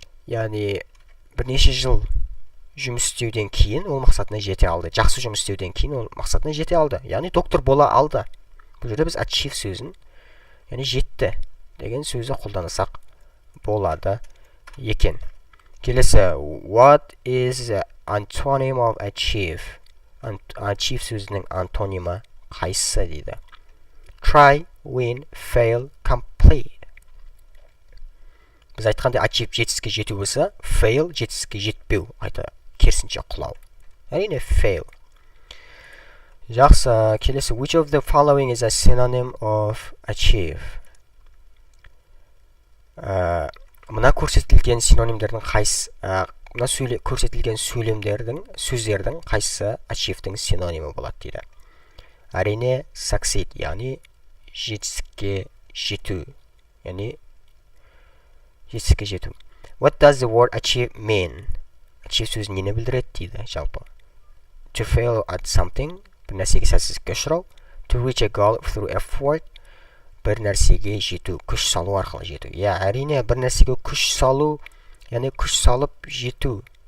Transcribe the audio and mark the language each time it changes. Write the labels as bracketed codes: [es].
[kk] Яғни бірнеше жыл жұмыс істеуден кейін ол мақсатына жете алды. Жақсы жұмыс істеуден кейін ол мақсатына жете алды. Яғни доктор бола алды. Бұл жерде біз achieve сөзін, яғни жетті деген сөзді қолданысақ болады екен. Келесі. [en] What is the antonym of achieve? [kk] Achieve сөзінің антонимі қайсысы дейді. [en] Try, win, fail, complete. [kk] Біз айтқанда achieve жетістікке жету болса, fail жетістікке жетпеу, керісінше құлау. Әрине fail. Жақсы. Келесі. [en] Which of the following is a synonym of achieve? [kk] Мына көрсетілген синонимдердің қайсысы, мына көрсетілген сөздердің қайсысы achieve'дің синонимі болады дейді. Әрине succeed, яғни жетістікке жету, яғни жетістікке жету. [en] What does the word achieve mean? [kk] Achieve сөзі нені білдіреді дейді жалпы. [en] To fail at something, [kk] бір нәрсеге сәтсіздікке ұшырау. [en] To reach a goal through effort, [kk] бір нәрсеге жету, күш салу арқылы жету. Әрине бір нәрсеге күш салу, яғни күш салып жету,